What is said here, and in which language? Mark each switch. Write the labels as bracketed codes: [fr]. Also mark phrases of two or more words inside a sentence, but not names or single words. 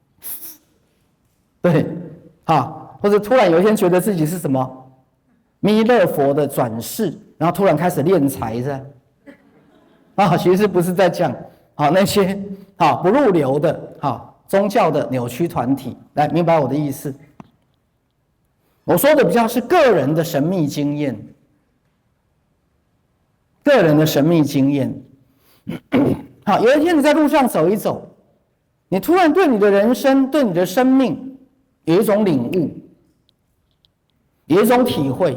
[zh] 對，或者突然有一天覺得自己是什麼彌勒佛的轉世，然後突然開始斂財是吧？學士不是在講那些不入流的宗教的扭曲團體。來，明白我的意思？我說的比較是個人的神秘經驗，個人的神秘經驗。有一天你在路上走一走，你突然對你的人生、對你的生命有一種領悟，有一種體會。